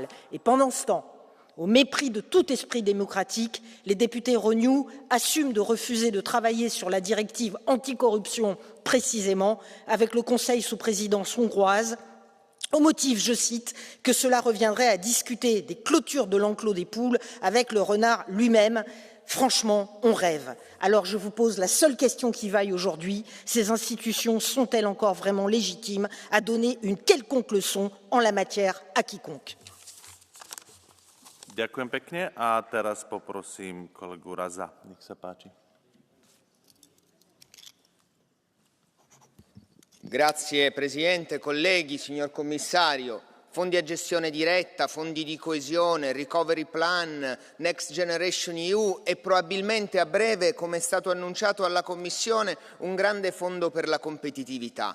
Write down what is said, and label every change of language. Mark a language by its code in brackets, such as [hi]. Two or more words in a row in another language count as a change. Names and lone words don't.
[fr] Et pendant ce temps, au mépris de tout esprit démocratique, les députés Renew assument de refuser de travailler sur la directive anticorruption précisément avec le Conseil sous présidence hongroise, au motif, je cite, que cela reviendrait à discuter des clôtures de l'enclos des poules avec le renard lui-même. Franchement, on rêve. Alors je vous pose la seule question qui vaille aujourd'hui. Ces institutions sont-elles encore vraiment légitimes à donner une quelconque leçon en la matière à quiconque? [sk] Ďakujem pekne a teraz poprosím kolegu Raza. Nech sa páči. [it] Grazie Presidente, colleghi, signor Commissario. Fondi a gestione diretta, fondi di coesione, [en] recovery plan, Next Generation EU [it] e probabilmente a breve, come è stato annunciato alla Commissione, un grande fondo per la competitività.